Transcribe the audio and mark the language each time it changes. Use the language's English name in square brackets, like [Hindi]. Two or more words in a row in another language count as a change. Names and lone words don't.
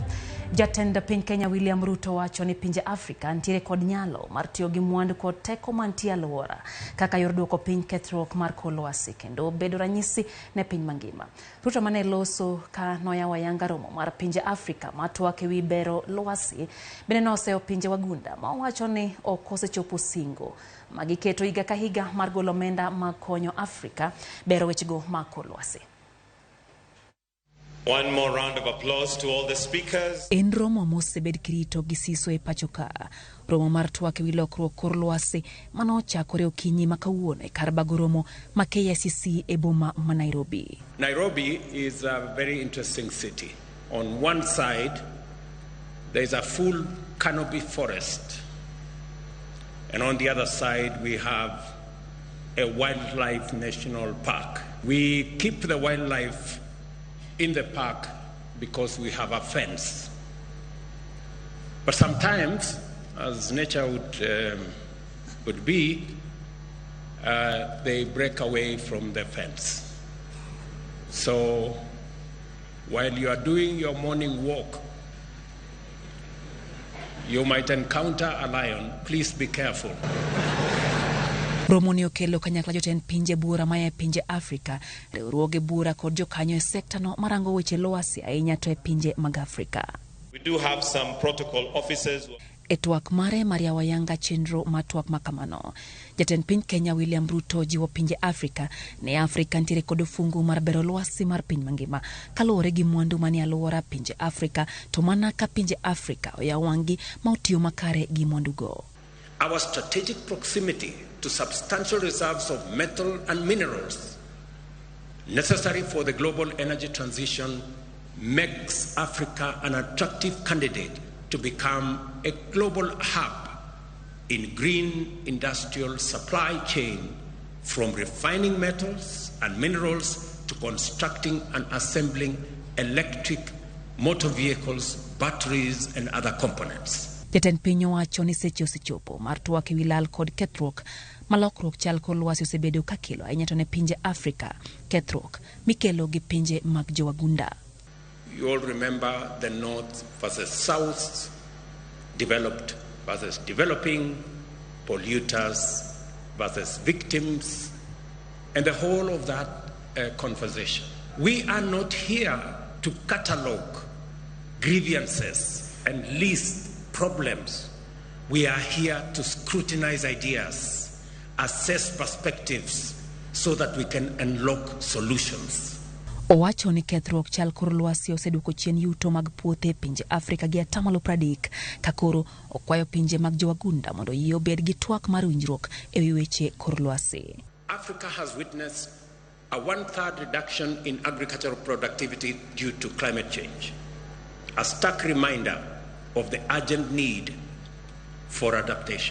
[Luo (Kenya and Tanzania)] Jatend piny Kenya William Ruto wacho ni pinje Afrika ntiere kod nyalo mar tiyo gi mwandu kod teko mantie alwora kaka yor duoko piny kethruok mar kor lwasi kendo bedo ranyisi ne piny mangima. Ruto mane loso ka noyawo ayanga romo mar pinje Afrika matwak ewi bero lwasi bende noseo pinje wagunda ma wacho ni ok osechopo singo magiketo higa ka higa mar golo omenda makonyo Afrika bero wechego mag kor lwasi. [English] One more round of applause to all the speakers. [Luo (Kenya and Tanzania)] En romo mosebed kirito gi siso e pachoka. Romo mar twak ewi lokruok kor lwasi manochakore okinyi ma kawuono e kar bago romo ma KICC e boma ma Nairobi. [English] Nairobi is a very interesting city. On one side, there is a full canopy forest. And on the other side, we have a wildlife national park. We keep the wildlife in the park because we have a fence. But sometimes, as nature would be, they break away from the fence. So while you are doing your morning walk, you might encounter a lion. Please be careful. [Luo (Kenya and Tanzania)] Romo ni okelo kanyakla jotend pinje bura maya pinje Afrika, riwruoge bura kod jokanyo e sekta no marango weche lwasi ahinya to e pinje mag Afrika. [English] We do have some protocol officers. [Luo (Kenya and Tanzania)] E twak mare Maria Wayanga chenro matwak makamano. Jatend piny Kenya William Ruto jiwo pinje Afrika ne Afrika ntiere kod fungu mar bero lwasi mar piny mangima kaluwore gi mwandu mani alwora pinje Afrika to mana ka pinje Afrika oyawangi ma otiyo makare gi mwandu go. [English] Our strategic proximity to substantial reserves of metal and minerals necessary for the global energy transition makes Africa an attractive candidate to become a global hub in green industrial supply chain, from refining metals and minerals to constructing and assembling electric motor vehicles, batteries and other components. [Luo (Kenya and Tanzania)] Jatend piny owacho ni seche osechopo mar twak ewi lal kod kethruok malokruok chal kor lwasi osebedo ka kelo ahinya to ne pinje Afrika kethruok mikelo gi pinje mag jowagunda. [English] You all remember the North versus South, developed versus developing, polluters versus victims, and the whole of that conversation. We are not here to catalogue grievances and list problems. We are here to scrutinize ideas, assess perspectives, so that we can unlock solutions. [Luo (Kenya and Tanzania)] Owacho ni kethruok chal kor lwasi oseduoko chien yuto mag puothe pinje Afrika gi 30% ka koro okwayo pinje mag jowagunda mondo yie obed gi twak mar winjruok e wi weche kor lwasi. [English] Africa has witnessed a 1/3 reduction in agricultural productivity due to climate change, a stark reminder of the urgent need for adaptation.